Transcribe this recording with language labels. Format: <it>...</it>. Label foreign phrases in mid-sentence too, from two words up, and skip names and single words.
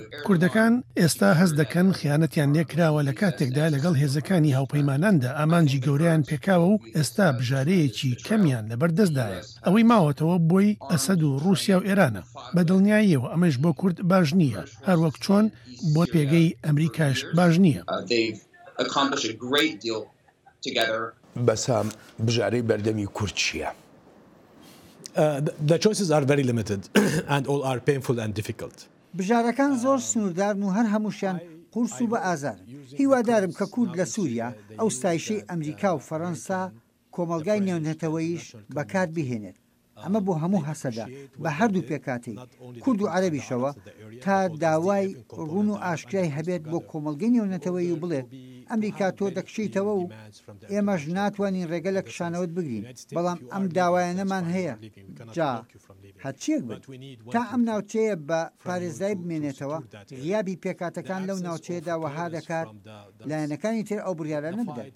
<ckb>کوردەکان ئێستا هەست دەکەن خیانەتیان لێکراوە لە کاتێکدا لەگەڵ هێزەکانی هاوپەیماناندا ئامانجی گەورەیان پێکاوە و ئێستا بژارەیەکی کەمیان لەبەردەستدایە. ئەوەی ماوەتەوە بۆی ئەسەد و رووسیا و ئێرانە بەدڵنیاییەوە ئەمەش بۆ کورد باش نییە هەروەک چۆن بۆ پێگەی ئەمریکاش باش نییە. بەسام بژارەی بەردەمی کورد چییە؟</ckb> <en>The choices are very limited and all are painful and difficult.</en> <ckb>بژارەکان زۆر سنووردارن و هەر هەمووشیان قورس و بە ئازار. هیوادارم کە کورد لە سووریا ئەو ستایشەی ئەمریکا و فەڕەنسا کۆمەلگای نێونەتەوەیش بەکار بهێنێت. ئەمە بۆ هەموو هەسەدا بە هەردوو پێکاتی کورد و عەرەبیشەوە تا داوای ڕوون و ئاشکرای هەبێت بۆ کۆمەلگەی نێونەتەوەی و بڵێت ئەمریکا تۆ دەکشیتەوە و ئێمەش ناتوانین ڕێگە لە کشانەوەت بگرین بەڵام ئەم داوایانەمان هەیە جا هەرچیەک بێت تا ئەم ناوچەیە بە پارێزایی بمێنێتەوە غیابی پێکاتەکان لەو ناوچەیەدا وەها دەکات لایەنەکانی تر ئەو بڕیارانە بدات.</ckb>